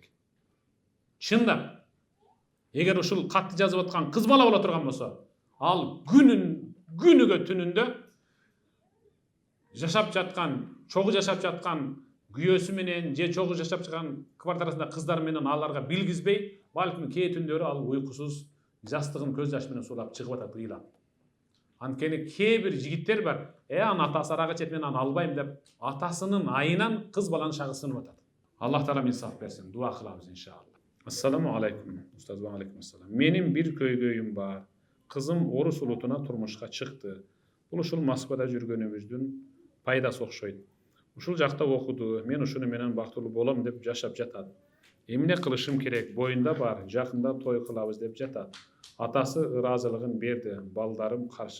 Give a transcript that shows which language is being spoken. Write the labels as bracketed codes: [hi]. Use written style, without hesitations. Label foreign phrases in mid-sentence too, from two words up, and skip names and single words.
[ky] Чындап, эгер ушул катты жазып аткан кыз бала боло турган болсо, ал күнүгө түнүндө жашап жаткан, чогуу жашап жаткан күйөөсү менен же чогуу жашап жаткан квартирасында кыздар менен аларга билгизбей, балким кээ түндөрү ал уйкусуз, жастыгын көз жашы менен суулап чыгып атат ыйлап. Анткени кээ бир жигиттер бар, анын атасы арак ичет, мен аны албайм деп, атасынын айынан кыз баланын шагы сынып атат. Аллах таала инсаф берсин, дуа кылабыз иншалла. [ar] السلام عليكم, устаз, وعليكم السلام. [ky] Менин бир көйгөйүм бар. Кызым орус улутуна турмушка чыкты. Бул ушул Москвада жүргөнүбүздүн пайдасы окшойт. Ушул жакта окуду, мен ушуну менен бактылуу болом деп жашап жатат. Эмне кылышым керек? Боюнда бар, жакында той кылабыз деп жатат. Атасы ыраазылыгын берди, балдарым каршы.